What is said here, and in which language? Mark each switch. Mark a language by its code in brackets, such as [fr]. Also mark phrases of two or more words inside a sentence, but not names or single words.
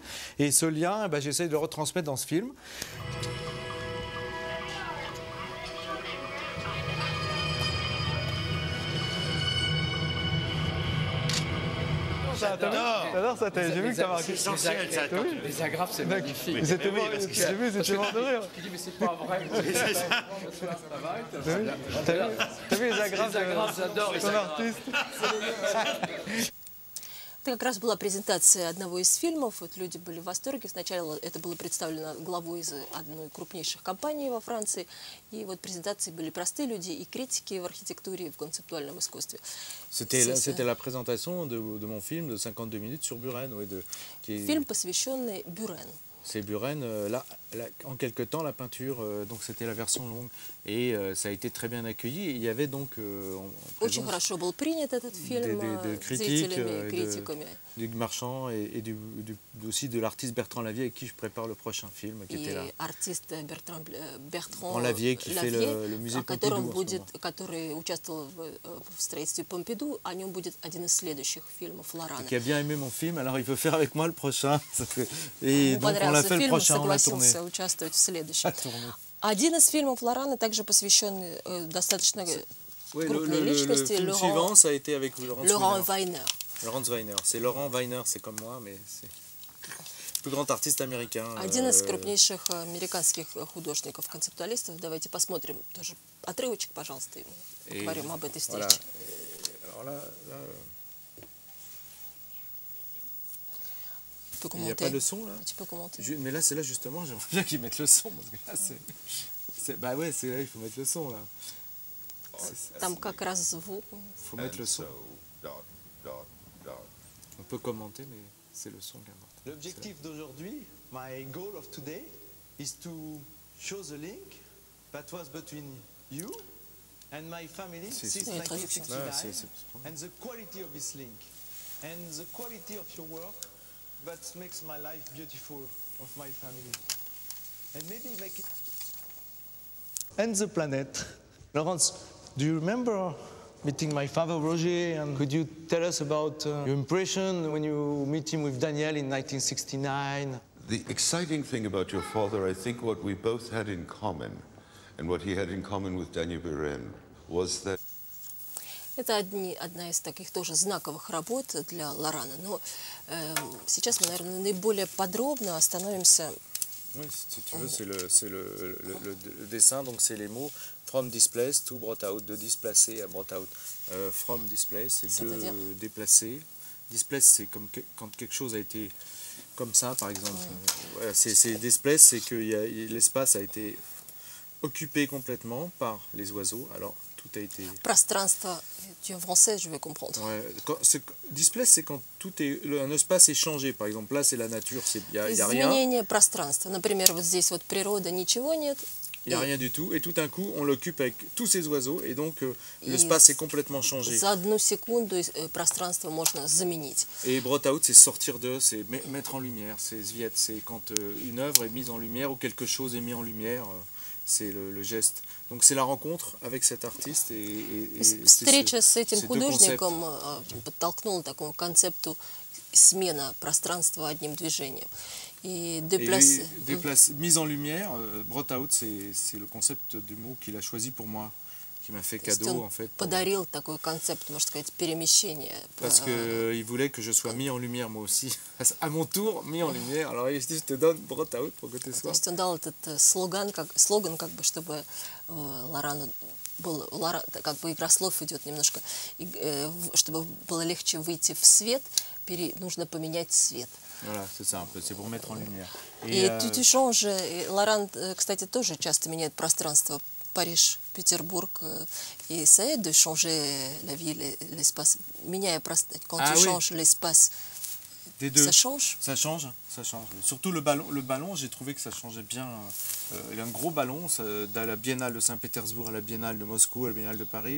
[fr] Et ce lien, j'essaie de le retransmettre dans ce film. T'adores ça, j'ai vu que t'as marqué. Les agrafes, c'est magnifique. Ils étaient morts, j'ai vu, ils étaient morts de rire. Tu dis, mais c'est pas vrai. T'as vu les agrafes, j'adore ton artiste. [ru] Это как раз была презентация одного из фильмов. Вот люди были в восторге. Сначала это было представлено главой из одной из крупнейших компаний во Франции. И вот презентации были простые люди и критики в архитектуре, и в концептуальном искусстве. [fr] C'était la présentation de mon film de 52 minutes sur Buren. [ru] Фильм, посвященный Бюрену. [fr] C'est Buren, là, en quelque temps, la peinture, donc c'était la version longue, et ça a été très bien accueilli. Et il y avait donc [ru] Очень хорошо был принят этот фильм зрителями, критиками. [fr] Du marchand et aussi de l'artiste Bertrand Lavier avec qui je prépare le prochain film, qui était là. [ru] И артист Bertrand [fr] Lavier qui fait le musée Pompidou. [ru] Который участвовал в строительстве Помпиду, о нем будет один из следующих фильмов Лорана. [fr] Qui a bien aimé mon film, alors il veut faire avec moi le prochain. Et donc on l'a fait le prochain, on l'a tourné. [ru] Участвовать в следующем. Один из фильмов Лорана также посвящен достаточно крупной личности. [fr] Le film suivant, ça a été avec Laurent Weiner. Laurent Weiner. C'est Laurent Weiner, c'est comme moi, mais c'est le plus grand artiste américain. [ru] Один из крупнейших американских художников-концептуалистов. Давайте посмотрим тоже отрывочек, пожалуйста, и поговорим об этой встрече. [fr] Il n'y a pas de son là. Tu peux commenter. Mais là, c'est là justement, j'aimerais bien qu'ils mettent le son parce que là, bah ouais, c'est là, il faut mettre le son là. [ru] Там как раз звук. [fr] Faut mettre le son. On peut commenter, mais c'est le son qui importe. L'objectif d'aujourd'hui, [en] my goal of today, is to show the link that was between you and my family since 1969, and the quality of this link, and the quality of your work. That makes my life beautiful, of my family. And maybe make it... And the planet. Laurence, do you remember meeting my father, Roger? And could you tell us about your impression when you meet him with Daniel in 1969? The exciting thing about your father, I think what we both had in common, and what he had in common with Daniel Buren, was that... [ru] Это одна из таких тоже знаковых работ для Лорана. Но сейчас мы, наверное, наиболее подробно остановимся. [fr] Oui, si tu veux, c'est le dessin, donc c'est les mots [en] from displace to brought out, [fr] de displacer à [en] brought out. From displace, [fr] c'est de déplacer. Displace, c'est comme quand quelque chose a été comme ça, par exemple. Ouais. C'est displace, c'est que l'espace a été occupé complètement par les oiseaux. Alors, tout a été... Пространство, tu es en français, je vais comprendre. Ouais. Displace, c'est quand un espace est changé. Par exemple, là, c'est la nature, il n'y a rien. [ru] Изменение пространства. Например, вот здесь вот природа, ничего нет. [fr] Il n'y a rien du tout. Et tout d'un coup, on l'occupe avec tous ces oiseaux. Et donc, l'espace est complètement changé. [ru] За одну секунду пространство можно заменить. [fr] Et [en] brought out, [fr] c'est sortir de, c'est mettre en lumière. C'est Zviet, c'est quand une œuvre est mise en lumière ou quelque chose est mis en lumière. c'est le geste. Donc c'est la rencontre avec cet artiste [ru] встреча с этим художником подтолкнула такому концепту смена пространства одним движением. [fr] Et mise en lumière, [en] brought out, [fr] c'est le concept du mot qu'il a choisi pour moi, qui m'a fait cadeau en fait. [ru] Подарил такой концепт, можно сказать, перемещения. [fr] Parce qu'il voulait que je sois mis en lumière moi aussi, à mon tour mis en lumière. Alors il se dit, je te donne [en] brought out [fr] pour que tu sois. [ru] То есть он дал этот слоган, как бы, чтобы Лорану был, как бы игра слов идет немножко, чтобы было легче выйти в свет, нужно поменять цвет. [fr] Voilà, c'est simple, c'est pour mettre en lumière. Et tu changes. [ru] Лоран, кстати, тоже часто меняет пространство. Париж, Петербург, [fr] et ça aide de changer la ville, l'espace. Quand tu changes l'espace, ça change. Ça change. Surtout le ballon, j'ai trouvé que ça changeait bien. Il y a un gros ballon, de la Biennale de Saint-Pétersbourg à la Biennale de Moscou, à la Biennale de Paris.